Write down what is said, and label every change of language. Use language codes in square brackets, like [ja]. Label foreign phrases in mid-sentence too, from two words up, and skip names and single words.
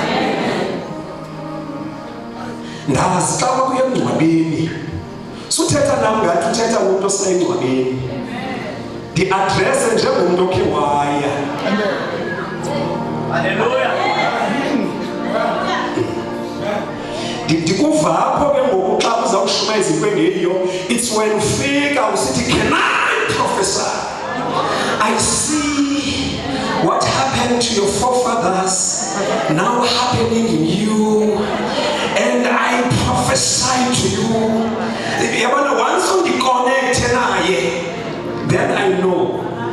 [xh] Ndazi xa kuye emngcwabeni, suthetha nam ngathi uthetha umuntu osengcwabeni. Ndi-adrese njengomntu okhe waya. Hallelujah. Ndikuva apho ke ngoku xa uzawushuma izinto engeyiyo, [en] it's when [xh] ufika usithi, [en] can I prophesy? I see what happened to your forefathers now happening in you, and I prophesy to you. Once you connect, then I know.